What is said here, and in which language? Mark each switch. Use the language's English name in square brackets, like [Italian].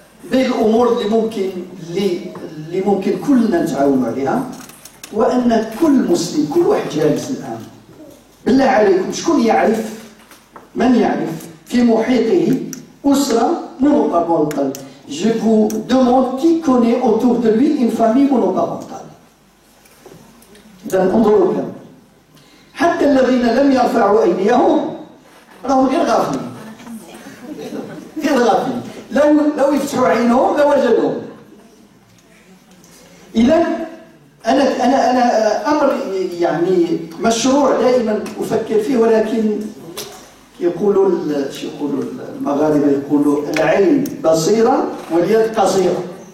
[Arabic] بين الأمور اللي ممكن كلنا نتعاونوا عليها، وأن كل مسلم، كل واحد جالس الآن، بالله عليكم شكون يعرف، من يعرف في محيطه أسرة monoparentale. [French] Je vous demande qui connaît autour de lui une famille monoparentale. [Arabic] إذا انظروا كم، حتى الذين لم يرفعوا أيديهم راهم غير غافلين، غير غافلين، لو يفتحوا عينهم لوجدوهم. إذا أنا أمر يعني مشروع دائما أفكر فيه، ولكن يقولوا المغاربة يقولوا العين بصيرة واليد قصيرة.